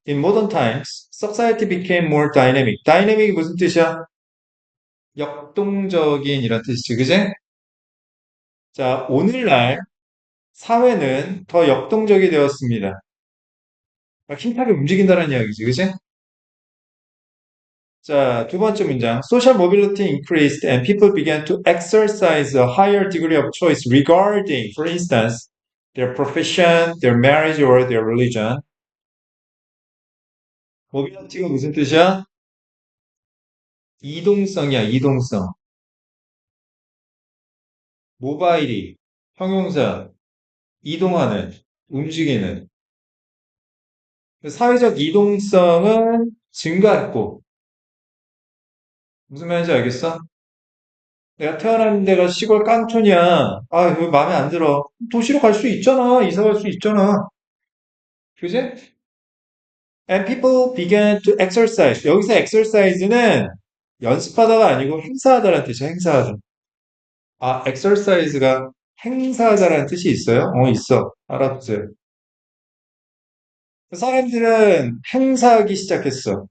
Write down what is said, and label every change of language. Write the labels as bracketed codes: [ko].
[en] In modern times, society became more dynamic. [ko] dynamic이 무슨 뜻이야? 역동적인 이런 뜻이지, 그지? 자, 오늘날 사회는 더 역동적이 되었습니다. 막 힘차게 움직인다는 이야기지, 그지? 자, 두 번째 문장. [en] Social mobility increased and people began to exercise a higher degree of choice regarding, for instance, their profession, their marriage, or their religion. [ko] mobility가 무슨 뜻이야? 이동성이야, 이동성. 모바일이 형용사, 이동하는, 움직이는. 사회적 이동성은 증가했고, 무슨 말인지 알겠어? 내가 태어난 데가 시골 깡촌이야. 아, 이거 마음에 안 들어. 도시로 갈 수 있잖아. 이사 갈 수 있잖아. 그지? [en] And people began to exercise. [ko] 여기서 exercise는 연습하다가 아니고 행사하다라는 뜻이야, 행사하다. 아, exercise가 행사하다라는 뜻이 있어요? 있어. 알았어요. 사람들은 행사하기 시작했어.